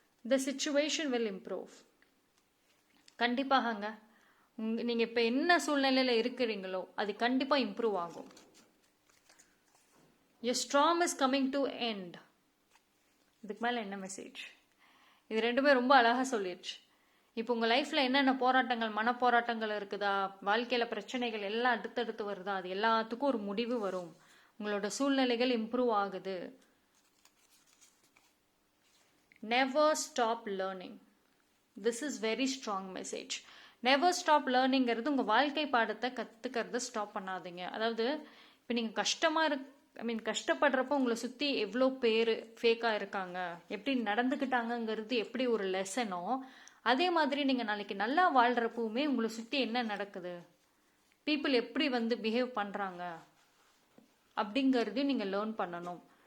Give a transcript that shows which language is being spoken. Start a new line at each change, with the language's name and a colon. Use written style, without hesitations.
English: The situation will improve.
Tamil: கண்டிப்பாகங்க, நீங்கள் இப்போ என்ன சூழ்நிலையில் இருக்கிறீங்களோ அது கண்டிப்பாக இம்ப்ரூவ் ஆகும்.
English: Your storm is coming to end.
Tamil: இதுக்கு மேலே என்ன மெசேஜ்? இது ரெண்டுமே ரொம்ப அழகாக சொல்லிடுச்சு. இப்போ உங்கள் லைஃப்பில் என்னென்ன போராட்டங்கள், மனப்போராட்டங்கள் இருக்குதா, வாழ்க்கையில் பிரச்சனைகள் எல்லாம் அடுத்தடுத்து வருதா, அது எல்லாத்துக்கும் ஒரு முடிவு வரும். உங்களோட சூழ்நிலைகள் இம்ப்ரூவ் ஆகுது.
English: Never stop learning. This is very strong message. Never stop learning
Tamil: உங்கள் வாழ்க்கை பாடத்தை கற்றுக்கிறத ஸ்டாப் பண்ணாதீங்க. அதாவது இப்போ நீங்கள் கஷ்டப்படுறப்போ உங்களை சுற்றி எவ்வளோ பேர் ஃபேக்காக இருக்காங்க, எப்படி நடந்துக்கிட்டாங்கங்கிறது எப்படி ஒரு லெசனோ, அதே மாதிரி நீங்கள் நாளைக்கு நல்லா வாழ்கிறப்பவுமே உங்களை சுற்றி என்ன நடக்குது, பீப்புள் எப்படி வந்து பிஹேவ் பண்ணுறாங்க அப்படிங்கிறதையும் நீங்கள் லேர்ன் பண்ணணும்.